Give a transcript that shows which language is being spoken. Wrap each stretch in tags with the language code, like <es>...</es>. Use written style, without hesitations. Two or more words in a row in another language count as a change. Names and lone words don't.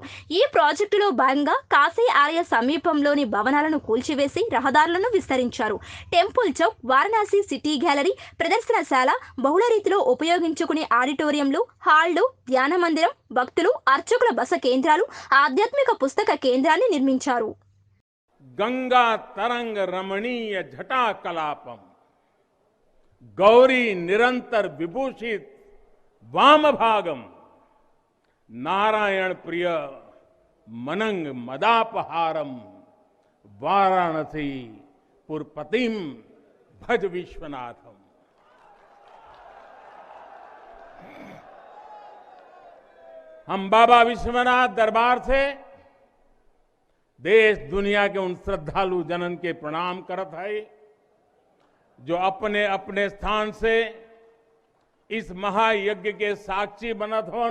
<te>ఈ ప్రాజెక్టులో భాగంగా కాశీ ఆలయ సమీపంలోని భవనాలను కూల్చివేసి రహదారులను విస్తరించారు. టెంపుల్ చౌక్, వారణాసి సిటీ గ్యాలరీ, ప్రదర్శనశాల, బహుళ రీతిలో ఉపయోగించుకునే ఆడిటోరియంలు, హాళ్లు, ధ్యాన మందిరం, భక్తులు, అర్చకుల బస కేంద్రాలు, ఆధ్యాత్మిక పుస్తక కేంద్రాన్ని నిర్మించారు.</te> <sa>गंगा तरंग रमणीय जटा कलापम गौरी निरंतर विभूषित वाम भागम नारायण प्रिय मनंग मदापहारम वाराणसी पुरपतिम भज विश्वनाथम।</sa> <bho>हम बाबा विश्वनाथ दरबार से देश दुनिया के उन श्रद्धालु जनन के प्रणाम करत है जो अपने अपने स्थान से इस महायज्ञ के साक्षी बनत होन।</bho>